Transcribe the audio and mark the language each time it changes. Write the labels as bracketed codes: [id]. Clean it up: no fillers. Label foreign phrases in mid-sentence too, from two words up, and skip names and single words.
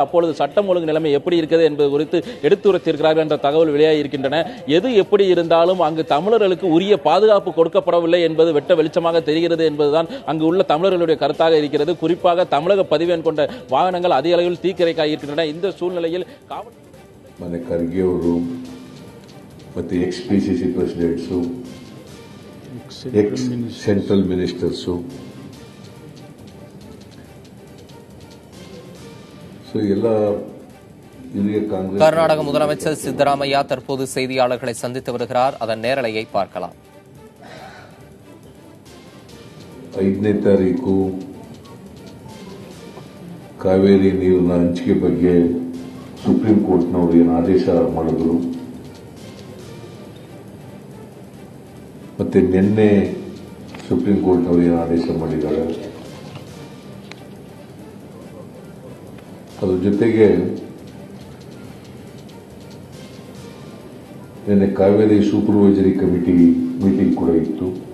[ta] அப்பொழுது சட்டம் ஒழுங்கு நிலைமை எப்படி இருக்கிறது என்பது குறித்து எடுத்துரைத்திருக்கிறார்கள் என்ற தகவல் வெளியாகி இருக்கின்றன. எது எப்படி இருந்தாலும் அங்கு தமிழர்களுக்கு உரிய பாதுகாப்பு கொடுக்கப்படவில்லை என்பது வெட்ட வெளிச்சமாக தெரிகிறது என்பதுதான் அங்கு உள்ள தமிழர்களுடைய கருத்தாக இருக்கிறது. குறிப்பாக தமிழக பதிவெண் கொண்ட வாகனங்கள் அதிக அளவில் தீக்கிரைக்காக இருக்கின்றன. இந்த சூழ்நிலையில் [kn] ಖರ್ಗೆ ಅವರು ಮತ್ತೆ [en] ex-PCC presidents, ex central ministers, [ta] கர்நாடக முதலமைச்சர் சித்தராமையா தற்போது செய்தியாளர்களை சந்தித்து வருகிறார். அதன் நேரலையை பார்க்கலாம். [kn] 5ನೇ ತಾರೀಕು ಕಾವೇರಿ ನೀರಿನ ಹಂಚಿಕೆ ಬಗ್ಗೆ ಸುಪ್ರೀಂ ಕೋರ್ಟ್ನವರು ಏನು ಆದೇಶ ಮಾಡಿದ್ರು, ಮತ್ತೆ ನಿನ್ನೆ ಸುಪ್ರೀಂ ಕೋರ್ಟ್ನವರು ಏನು ಆದೇಶ ಮಾಡಿದ್ದಾರೆ, ಅದರ ಜೊತೆಗೆ ನಿನ್ನೆ ಕಾವೇರಿ [en] supervisory committee meeting [kn] ಕೂಡ ಇತ್ತು.